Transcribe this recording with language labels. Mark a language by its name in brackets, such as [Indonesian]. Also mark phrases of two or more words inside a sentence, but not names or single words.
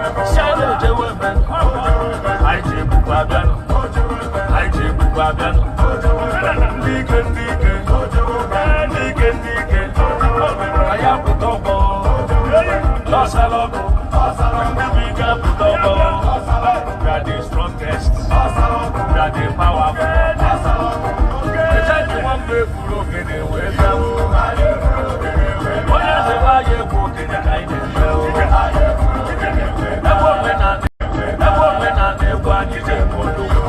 [Igbo] Si anyị ojewe eme. Anyị ji ebube abịanụ. Anyị ji ebube abịanụ. Ndị ike, ndị ike. Ndị ike, ndị ike. Anyị apụta ọgbọ. Lọsala ọgụ. Ndị bụ ike apụta ọgbọ. [English] We are the strongest. We are the powerful. [Igbo] Echeghị nwamba efuru ogene wee bịa. Onye eze be anyị egwu ogene ka anyị na-eme. Ebe omenala, ebe omenala egwu anyị ji eme olu.